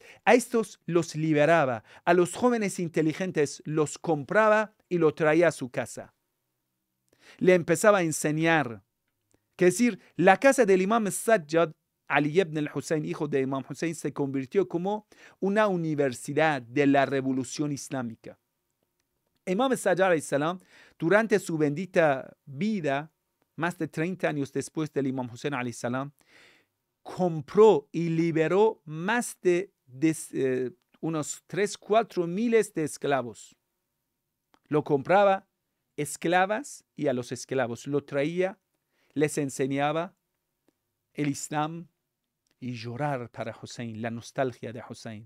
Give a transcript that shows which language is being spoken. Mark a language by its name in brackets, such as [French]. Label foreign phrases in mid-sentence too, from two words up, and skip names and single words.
[Spanish] A estos los liberaba, a los jóvenes inteligentes los compraba y lo traía a su casa. Le empezaba a enseñar. Es decir, la casa del Imam Sajjad, Ali ibn al-Hussein, hijo de Imam Hussein, se convirtió como una universidad de la revolución islámica. Imam Sajjad [Arabic] alayhi salam, [Spanish] durante su bendita vida, más de 30 años después del Imam Hussein [Arabic] alayhi salam, [Spanish] compró y liberó más de unos 3-4 miles de esclavos. Lo compraba esclavas y a los esclavos lo traía, les enseñaba el Islam y llorar para Hussein, la nostalgia de Hussein.